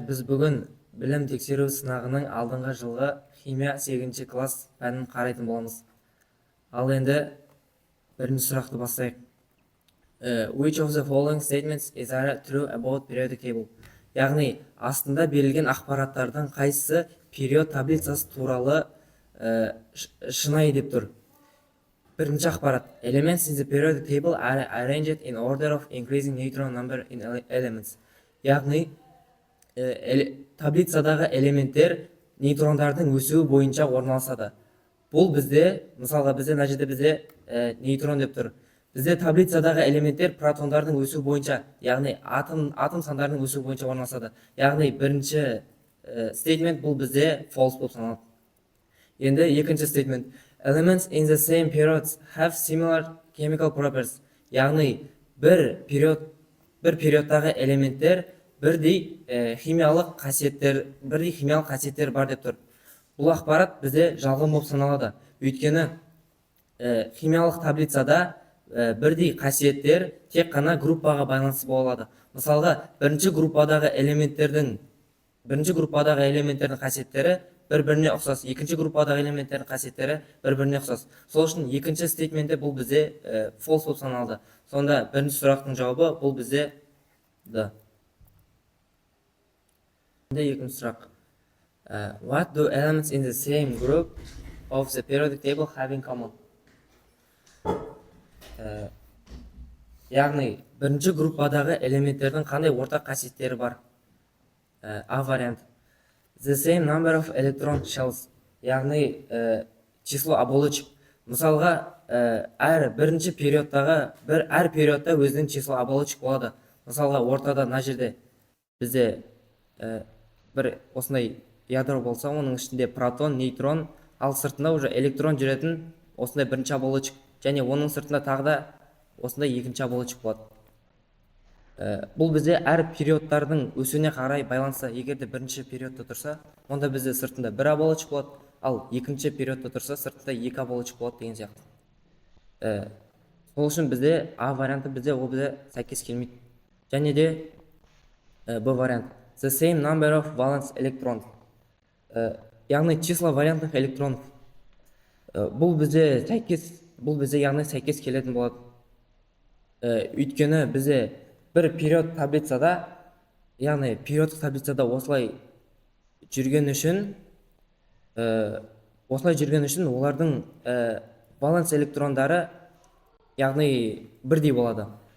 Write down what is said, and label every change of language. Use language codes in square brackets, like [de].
[kk] Біз бүгін білім тексеру сынағының алдыңғы жылғы химия 8 класс пәнін қарайтын боламыз. Ал енді бірінші сұрақты бастайық. [en] Which of the following statements is true about periodic table? [kk] Яғни, астында берілген ақпараттардың қайсысы период таблицасы туралы шынайы деп тұр. Бірінші ақпарат. [en] Elements in the periodic table are arranged in order of increasing neutron number in elements. [kk] Яғни, таблицадағы элементтер нейтрондардың өсуі бойынша орналасады. Бұл бізде, мысалға мына жерде бізде нейтрон деп тұр. Бізде таблицадағы элементтер протондардың өсуі бойынша, яғни атом сандарының өсуі бойынша орналасады. Яғни бірінші стейтмент бұл бізде false болып саналады. Енді екінші стейтмент. [en] Elements in the same periods have similar chemical properties. [kk] Яғни бір периодтағы элементтер бірдей химиялық қасиеттер бар деп тұр. Бұл ақпарат бізде жалған болып саналады. Өйткені химиялық таблицада бірдей қасиеттер тек қана группаға байланысты болады. Мысалға, бірінші группадағы элементтердің қасиеттері бір-біріне ұқсас, екінші группадағы элементтердің қасиеттері бір-біріне ұқсас. Сол үшін екінші стейтменті бұл бізде false болып саналады. Сонда бірінші сұрақтың жауабы бұл бізде D. Екінші сұрақ. [en] What do elements in the same group of the periodic table have in common? [kk] Яғни, бірінші группадағы элементтердің қандай ортақ қасиеттері бар? [en] А вариант. The same number of electron shells. [ru] Яғни, число оболочек. [kk] Мысалға, әр периодта өзінің [ru] число оболочек [kk] болады. Мысалға, ортада мына жерде бізде бір осындай ядро болса, оның ішінде протон, нейтрон, ал сыртында уже электрон жүретін осындай бірінші оболочек, және оның сыртында тағы да осындай екінші оболочек болады. Бұл бізде әр периодтардың өсуіне қарай байланысты. Егерде бірінші периодта тұрса, онда бізде сыртында бір оболочек болады, ал екінші периодта тұрса, сыртында екі оболочек болады деген сияқты. Сол үшін бізде А варианты ол бізде сәйкес келмейді. Және де Б вариант. [en] The same number of valence electrons. [ru] Яғни число валентных электронов. [kk] Бұл бізде яғни сәйкес келетін болады. Өйткені бізде бір период таблицада, яғни периодтық таблицада осылай жүрген үшін олардың валенс электрондары яғни бірдей болады.